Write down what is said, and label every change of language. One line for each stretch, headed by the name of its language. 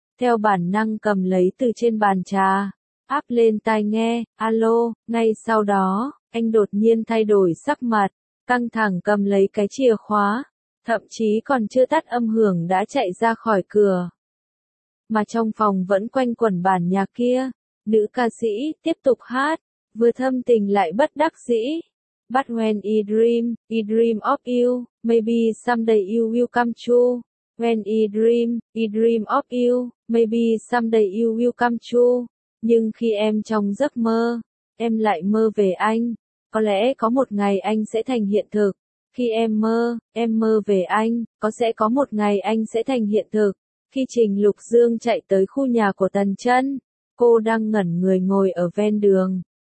Vietnamese: Theo bản năng cầm lấy từ trên bàn trà, áp lên tai nghe, alo, ngay sau đó, anh đột nhiên thay đổi sắc mặt, căng thẳng cầm lấy cái chìa khóa, thậm chí còn chưa tắt âm hưởng đã chạy ra khỏi cửa. Mà trong phòng vẫn quanh quẩn bản nhạc kia, nữ ca sĩ tiếp tục hát, vừa thâm tình lại bất đắc dĩ.
English: But when I dream of you, maybe someday you will come true. When I dream of you, maybe someday you will come true.
Vietnamese: Nhưng khi em trong giấc mơ, em lại mơ về anh. Có lẽ có một ngày anh sẽ thành hiện thực. Khi em mơ về anh, có sẽ có một ngày anh sẽ thành hiện thực. Khi Trình Lục Dương chạy tới khu nhà của Tần Chân, cô đang ngẩn người ngồi ở ven đường.